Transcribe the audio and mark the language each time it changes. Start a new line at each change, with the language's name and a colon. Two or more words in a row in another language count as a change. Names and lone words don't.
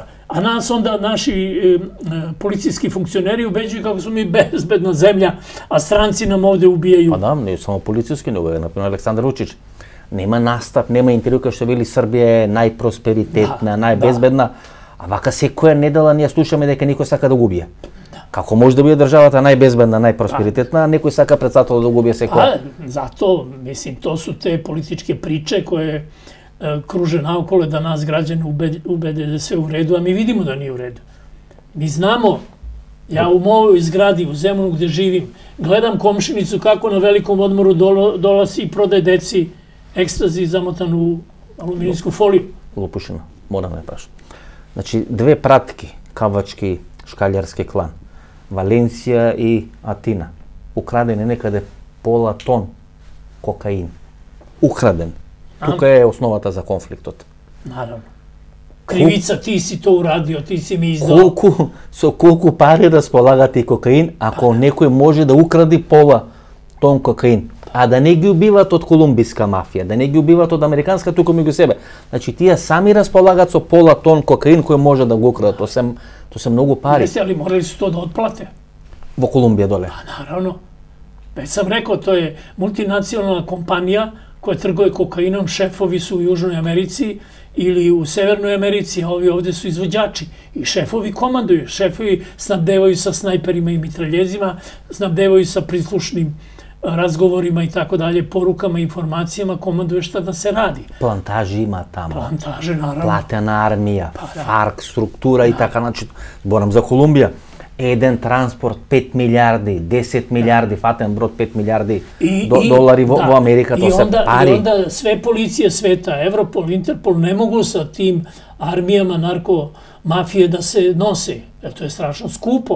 Serbian: A nas onda naši policijski funkcioneri ubeđuju kako smo mi bezbedna zemlja, a stranci nam ovde ubijaju. Pa da, ne samo policijski, nego je, naprimjer, Aleksandar Vučić.
Macedonian: Nema nastav, nema intervju kao što veli Srbija je najprosperitetna, najbezbedna, a vaka секоја недела ние слушаме дека некој сака да го убие. Како може да биде државата најбезбедна, најпросперитетна, а некој сака председател да го убие секоја?
Serbian: Zato, mislim, to su te političke priče koje kruže naokolo da nas građane ubede da je sve u redu, a mi vidimo da nije u redu. Mi znamo, ja u mojoj zgradi, u Zemunu gde živim, gledam komšinicu kako na velikom odmoru dolazi i prodaje deci ekstazi zamotan u aluminijsku foliju.
Macedonian: Лопушина, морам да прашам. Значи, две пратки, кавачки, шкалјарски клан, Валенција и Атина, украден е некаде пола тон кокаин. Украден. Тука е основата за конфликтот.
Serbian: Наравно. Кривица, ти си то урадио, ти си ми издал.
Macedonian: Со колку пари располагате кокаин, ако некој може да укради пола тон кокаин, а да не ги убиват од колумбиска мафија, да не ги убиват од американска, туку меѓу себе. Значи, тие сами располагат со пола тон кокаин кој може да го украдат. То се многу пари.
Serbian: Jeste, ali morali su to da otplate.
Macedonian: Во Колумбија доле.
Serbian: Pa naravno. Već sam rekao, to je multinacionalna kompanija koja trguje kokainom, šefovi su u Južnoj Americi ili u Severnoj Americi, a ovi ovde su izvođači. I šefovi komanduju, šefovi snabdevaju sa snajperima i mitraljezima, snabdevaju sa prislušnim razgovorima i tako dalje, porukama, informacijama, komanduje šta da se radi.
Macedonian: Плантажи има таму.
Serbian: Plantaže, naravno.
Macedonian: Платена армија, ФАРК структура и така, значи, зборам за Колумбија. Jedan transport 5 milijardi, 10 milijardi, faten brod 5 milijardi dolari u Amerika, to se pari.
Serbian: I onda sve policije sveta, Evropol, Interpol, ne mogu sa tim armijama narkomafije da se nose, jer to je strašno skupo.